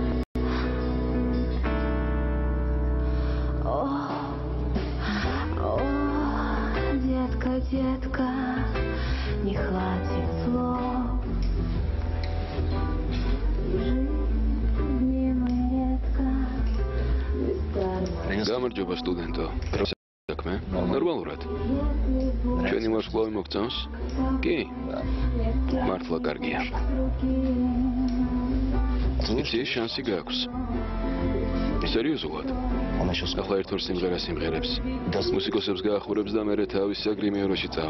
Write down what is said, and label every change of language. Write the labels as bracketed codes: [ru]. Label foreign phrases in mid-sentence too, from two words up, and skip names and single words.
[ru] О, детка, детка, не хватит слов. Жизнь мы редко бесконечно. [ka] გამარჯობა სტუდენტო. საქმე? ნორმალურად. ჩვენი ვარსკვლავი მოგწონს? კი. მართლა კარგია. იცი, შანსი გაქვს. სერიოზულად? ახლა ერთ-ორ სიმღერას იმღერებს. მუსიკოსებს გაახურებს და მერე თავის საგრიმიეროში წავა.